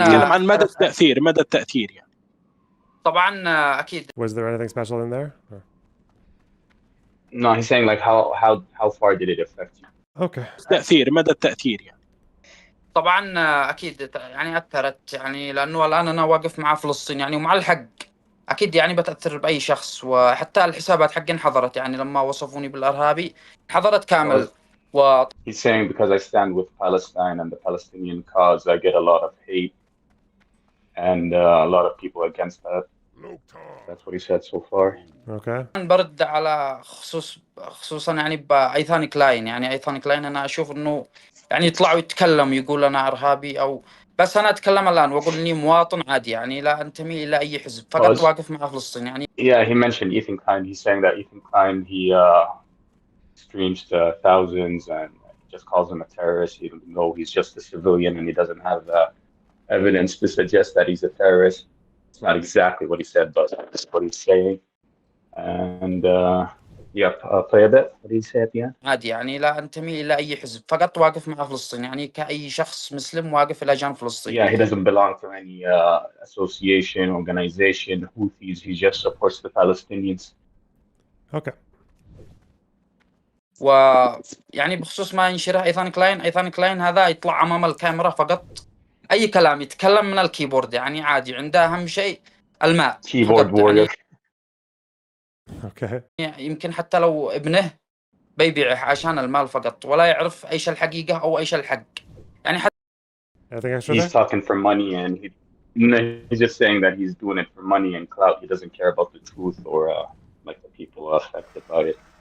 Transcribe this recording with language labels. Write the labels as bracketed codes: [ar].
[ar] يتكلم عن مدى التأثير يعني. طبعا اكيد [en] Was there anything special in there? Or? No, he's saying like how far did it affect you? Okay. [ar] مدى التأثير يعني. طبعا اكيد يعني اثرت، يعني لانه الان انا واقف مع فلسطين يعني ومع الحق، اكيد يعني بتاثر باي شخص، وحتى الحسابات حقي انحظرت، يعني لما وصفوني بالارهابي انحظرت كامل. [en] He's saying because I stand with Palestine and the Palestinian cause, I get a lot of hate and a lot of people against that. That's what he said so far. Okay. [ar] برد على خصوصا يعني بايثان كلاين، يعني ايثان كلاين انا اشوف انه يعني يطلعوا يتكلم يقول انا ارهابي، او بس انا اتكلم الان واقول اني مواطن عادي، يعني لا انتمي الى اي حزب، فقط واقف مع فلسطين يعني. [en] Yeah, he mentioned Ethan Klein. He's saying that Ethan Klein, he streams to thousands and just calls him a terrorist, even though he's just a civilian and he doesn't have evidence to suggest that he's a terrorist. It's not exactly what he said, but that's what he's saying. And play a bit. What did he say at the end? [ar] عادي يعني لا انتمي الى اي حزب، فقط واقف مع فلسطين، يعني كاي شخص مسلم واقف الى جانب فلسطين. [en] Yeah, he doesn't belong to any association, organization, Houthis. He just supports the Palestinians. Okay. [ar] ويعني بخصوص ما ينشره ايثان كلاين هذا يطلع امام الكاميرا فقط، اي كلام يتكلم من الكيبورد، يعني عادي، عنده اهم شيء الماء [en] Keyboard [ar] فقط. [en] warrior. Okay. [ar] يعني يمكن حتى لو ابنه بيبيعه عشان المال فقط، ولا يعرف ايش الحقيقة او ايش الحق، يعني حتى [en] Anything extra He's there? talking for money, and he's just saying that he's doing it for money and clout. He doesn't care about the truth or like the people affected by it.